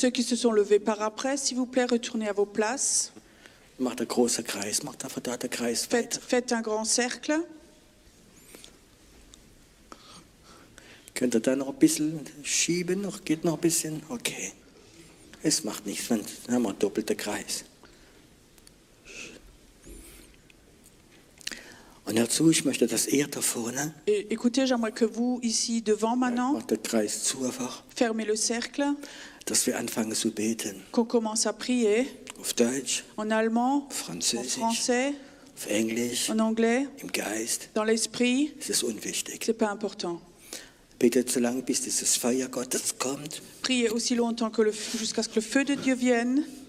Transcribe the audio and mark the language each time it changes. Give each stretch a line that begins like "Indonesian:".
French: Ceux qui se sont levés par après, s'il vous plaît, retournez à vos places.
German: Macht ein großer Kreis, macht einfach da der Kreis weiter.
French: Faites un grand cercle.
German: Könnt ihr da noch ein bisschen schieben? Geht noch ein bisschen? Okay. Es macht nichts, dann haben wir einen doppelten Kreis. Und dazu, ich möchte, dass ihr da vorne,
French: Et écoutez, j'aimerais que vous, ici, devant maintenant,
German: macht den Kreis zu einfach,
French: fermez le cercle,
German: dass wir anfangen zu beten.
French: qu'on commence à prier
German: Auf Deutsch,
French: en allemand, en
German: Französisch,
French: français,
German: auf Englisch,
French: en anglais,
German: im Geist.
French: dans l'esprit.
German: Es ist unwichtig.
French: C'est pas important.
German: Betet so lange, bis dieses Feuer Gottes kommt,
French: Priez aussi longtemps que jusqu'à ce que le feu de Dieu vienne,